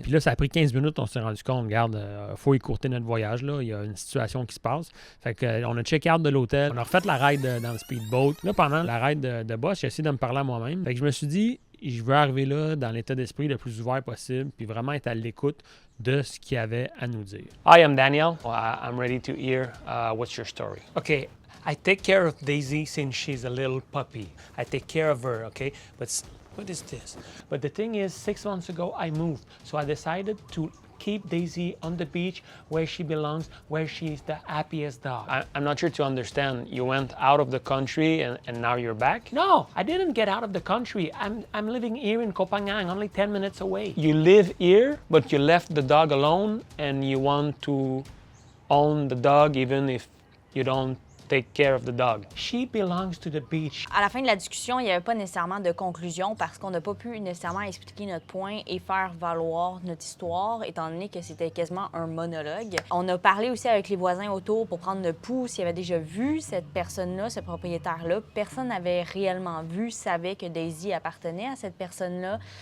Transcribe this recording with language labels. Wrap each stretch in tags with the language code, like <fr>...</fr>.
<fr>Puis là, ça a pris 15 minutes, on s'est rendu compte, regarde, faut écourter notre voyage, là. Il y a une situation qui se passe. Fait que on a check-out de l'hôtel, on a refait la ride dans le speedboat. Là, pendant la ride de boss, j'ai essayé de me parler à moi-même. Fait que je me suis dit, je veux arriver là dans l'état d'esprit le plus ouvert possible, puis vraiment être à l'écoute de ce qu'il y avait à nous dire.</fr> <en>Hi, I'm Daniel. I'm ready to hear what's your story. Okay, I take care of Daisy since she's a little puppy. I take care of her, okay? But what is this? But the thing is, 6 months ago, I moved. So I decided to keep Daisy on the beach where she belongs, where she's the happiest dog. I'm not sure to understand. You went out of the country and now you're back? No, I didn't get out of the country. I'm living here in Koh Phangan, only 10 minutes away. You live here, but you left the dog alone and you want to own the dog even if you don't take care of the dog. She belongs to the beach.</en> <fr>À la fin de la discussion, il n'y avait pas nécessairement de conclusion parce qu'on n'a pas pu nécessairement expliquer notre point et faire valoir notre histoire, étant donné que c'était quasiment un monologue. On a parlé aussi avec les voisins autour pour prendre le pouls s'ils avaient déjà vu cette personne-là, ce propriétaire-là. Personne n'avait réellement vu, savait que Daisy appartenait à cette personne-là.</fr>